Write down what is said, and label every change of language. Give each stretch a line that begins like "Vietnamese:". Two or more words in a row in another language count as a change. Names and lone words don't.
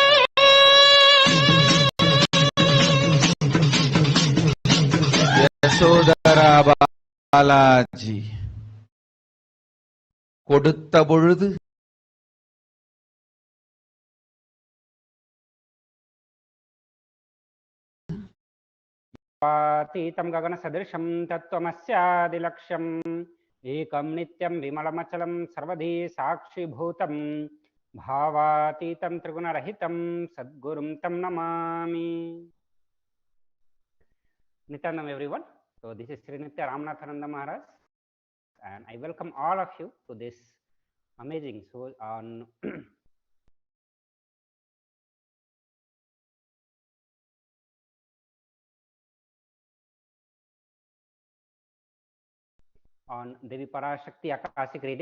Tamil: யசோதரா பாலாஜி கொடுத்த பொழுது
Sanskrit: भावातीतं गगनसदृशं तत्त्वमस्यादिलक्ष्यम् एकं नित्यं विमलमचलं सर्वधी साक्षिभूतं भावातीतं त्रिगुणरहितं सद्गुरुं तं नमामि.
English: Nityanam everyone. So this is Sri Nitya Ramanathananda Maharaj, and I welcome all of you to this amazing soul on on Devi Parashakti Akashic reading.